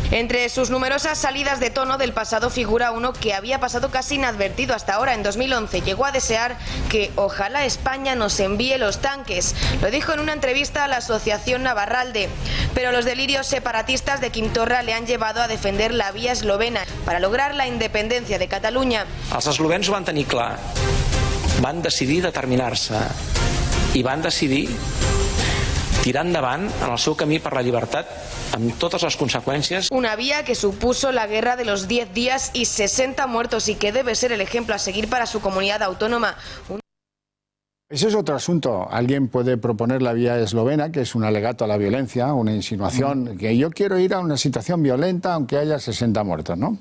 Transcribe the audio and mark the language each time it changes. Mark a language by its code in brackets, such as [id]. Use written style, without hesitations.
[es] Entre sus numerosas salidas de tono del pasado figura uno que había pasado casi inadvertido hasta ahora. En 2011 llegó a desear que ojalá España nos envíe los tanques. Lo dijo en una entrevista a la Asociación Navarralde. Pero los delirios separatistas de Quim Torra le han llevado a defender la vía eslovena para lograr la independencia de Cataluña. [ca] Els eslovens ho van tenir clar, van decidir determinar-se i van decidir tirar endavant en el seu camí per la llibertat amb totes les conseqüències. [es] Una vía que supuso la guerra de los 10 días y 60 muertos y que debe ser el ejemplo a seguir para su comunidad autónoma. Ese es otro asunto. Alguien puede proponer la vía eslovena, que es un alegato a la violencia, una insinuación, que yo quiero ir a una situación violenta aunque haya 60 muertos, ¿no?